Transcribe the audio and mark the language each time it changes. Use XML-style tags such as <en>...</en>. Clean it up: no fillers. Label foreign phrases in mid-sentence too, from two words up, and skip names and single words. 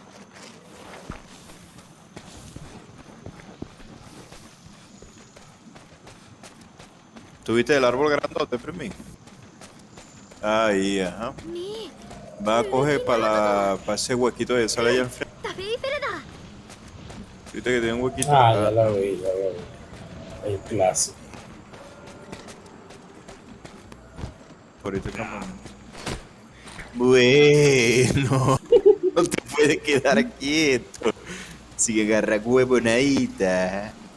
<es>¿Tuviste el árbol grandote, primi? Ahí, ajá. み Va a coger para ese huequito de sale allá al frente. ダフェイフェルだ ¿Viste que tiene un huequito? Ah, ya la vi, ya la vi. El clásico. Por este campamento. Bueno, no te puedes quedar quieto. Sigue agarra huevonadita.</es>